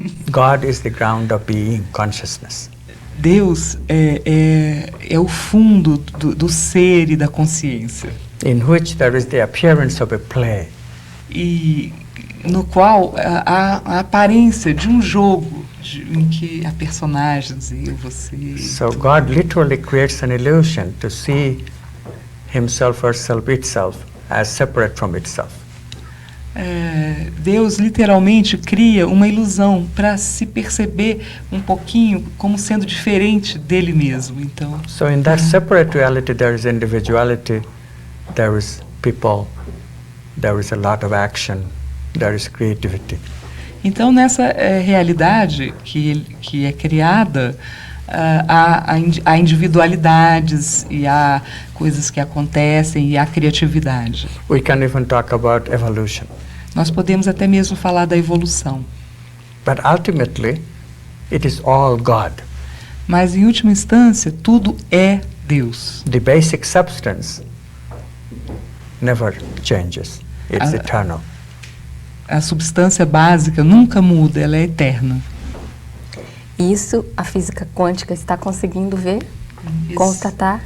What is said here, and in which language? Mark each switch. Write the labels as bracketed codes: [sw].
[en] God is the ground of being, consciousness. [pt] Deus é o fundo do ser e da consciência. [en] In which there is the appearance of a play. [pt] E no qual há a aparência de um jogo em que há personagens e você. [en] So God literally creates an illusion to see himself, herself, itself as separate from itself. [pt] Deus literalmente cria uma ilusão para se perceber um pouquinho como sendo diferente dele mesmo. Então, [en] so in that separate reality there is individuality, there is people, there is a lot of action, there is creativity. [pt] Então nessa realidade que é criada, há individualidades e há coisas que acontecem e há criatividade. [en] We can even talk about evolution. [pt] Nós podemos até mesmo falar da evolução. [en] But ultimately, it is all God. [pt] Mas em última instância, tudo é Deus. [en] The basic substance never changes. It's eternal. [pt] A substância básica nunca muda, ela é eterna. Isso a física quântica está conseguindo ver, constatar.